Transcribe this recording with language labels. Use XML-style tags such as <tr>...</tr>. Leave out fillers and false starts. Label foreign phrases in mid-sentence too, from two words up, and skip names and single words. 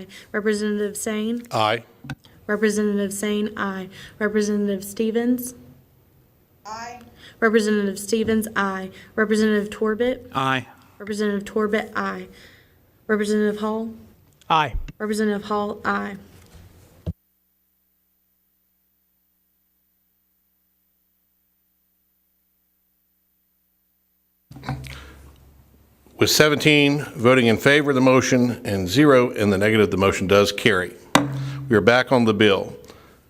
<en>Representative Sane. Aye. Representative Sane, aye. Representative Stevens. Aye. Representative Stevens, aye. Representative Torbett. Aye. Representative Torbett, aye. Representative Hall. Aye. Representative Hall, aye. With 17 voting in favor of the motion and 0 in the negative, the motion does carry. We are back on the bill.</en>